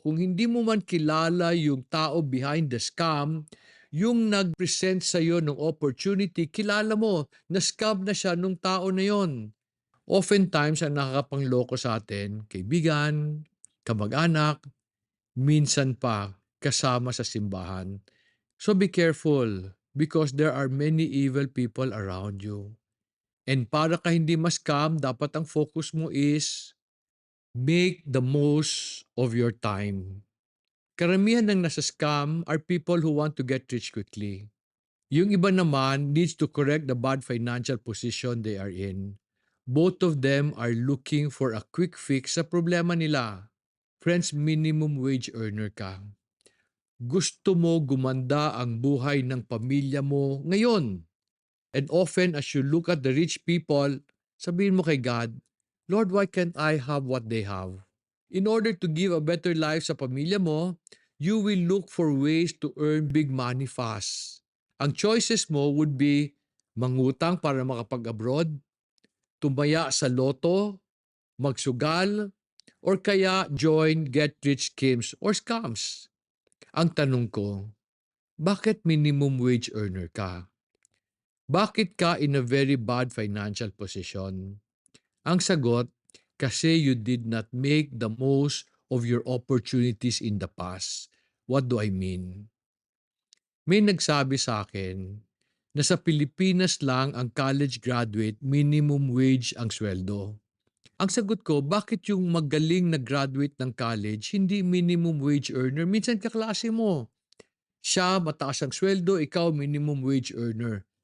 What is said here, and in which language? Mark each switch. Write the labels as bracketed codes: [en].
[tl] Kung hindi mo man kilala yung tao [en] behind the scam, [tl] yung nag-present sa'yo ng opportunity, kilala mo na scam na siya nung tao na yon. Oftentimes, ang nakakapangloko sa atin, kaibigan, kamag-anak, minsan pa kasama sa simbahan. [en] So be careful because there are many evil people around you. And [tl] para ka hindi ma-scam, dapat ang [en] focus mo is make the most of your time. [tl] Karamihan ng nasa [en] scam are people who want to get rich quickly. [tl] Yung iba naman [en] needs to correct the bad financial position they are in. Both of them are looking for a quick fix [tl] sa problema nila. [en] Friends, minimum wage earner ka. [tl] Gusto mo gumanda ang buhay ng pamilya mo ngayon. [en] And often as you look at the rich people, [tl] sabihin mo kay [en] God, Lord, why can't I have what they have? In order to give a better life [tl] sa pamilya mo, [en] you will look for ways to earn big money fast. [tl] Ang choices mo [en] would be [tl] mangutang para makapag-abroad, tumaya sa loto, magsugal, or kaya [en] join get-rich schemes or scams. [tl] Ang tanong ko, bakit minimum wage earner ka? Bakit ka [en] in a very bad financial position? [tl] Ang sagot, kasi [en] you did not make the most of your opportunities in the past. What do I mean? [tl] May nagsabi sa akin na sa Pilipinas lang ang college graduate minimum wage ang sweldo. Ang sagot ko, bakit yung magaling na graduate ng college hindi minimum wage earner? Minsan kaklase mo. Siya mataas ang sweldo, ikaw minimum wage earner.